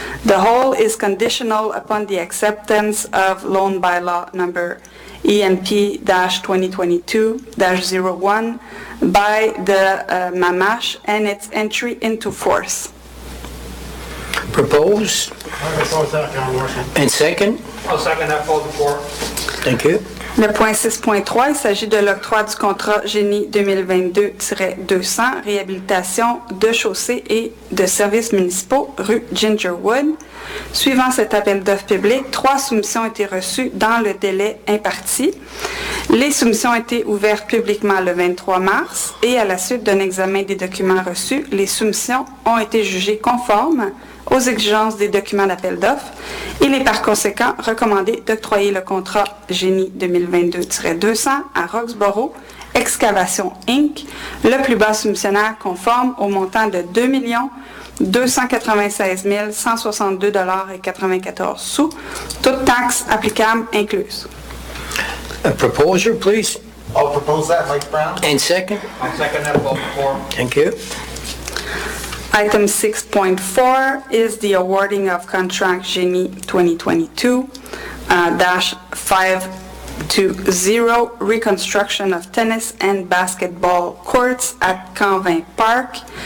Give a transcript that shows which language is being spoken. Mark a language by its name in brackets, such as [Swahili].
[English] The whole is conditional upon the acceptance of loan bylaw number EMP-2022-01 by the MAMASH and its entry into force. Propose. I propose that, John Morrison. And second. I'll second that, Paul DeFore. Thank you. [French] Le point 6.3, il s'agit de l'octroi du contrat Génie 2022-200, réhabilitation de chaussées et de services municipaux, rue Gingerwood. Suivant cet appel d'offres public, 3 soumissions ont été reçues dans le délai imparti. Les soumissions ont été ouvertes publiquement le 23 mars et à la suite d'un examen des documents reçus, les soumissions ont été jugées conformes aux exigences des documents d'appel d'offres. Il est par conséquent recommandé d'octroyer le contrat Génie 2022-200 à Roxborough Excavation Inc., le plus bas soumissionnaire conforme au montant de 2 296 162,94 $, toutes taxes applicables incluses. [English] A proposer, please. I'll propose that, Mike Brown. And second. I'll second that, Paul DeFore. Thank you. Item 6.4 is the awarding of contract Génie 2022-520, reconstruction of tennis and basketball courts at Canvin Park.